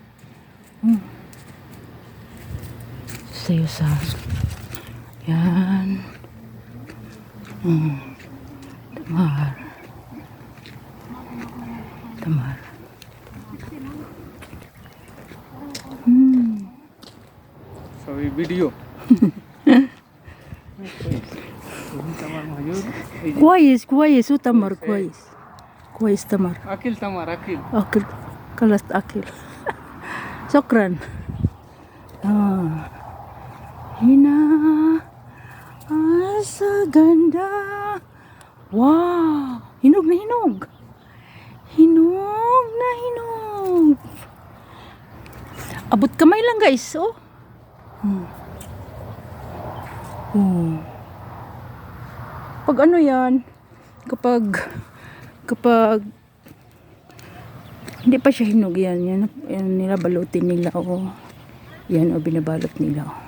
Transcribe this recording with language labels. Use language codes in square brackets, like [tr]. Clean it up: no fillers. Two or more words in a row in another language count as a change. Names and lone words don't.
[tl] Sayo sa. Yan. Tamar. [en] Sorry, video. [ar] كويس وتمر كويس تمر أكل تمر أكل خلصت أكل شكرا هنا [tl] sa ganda. Wow, hinog na hinog. Abot kamay lang guys. Pag yan, kapag hindi pa siya hinog yan nila balutin nila yan binabalot nila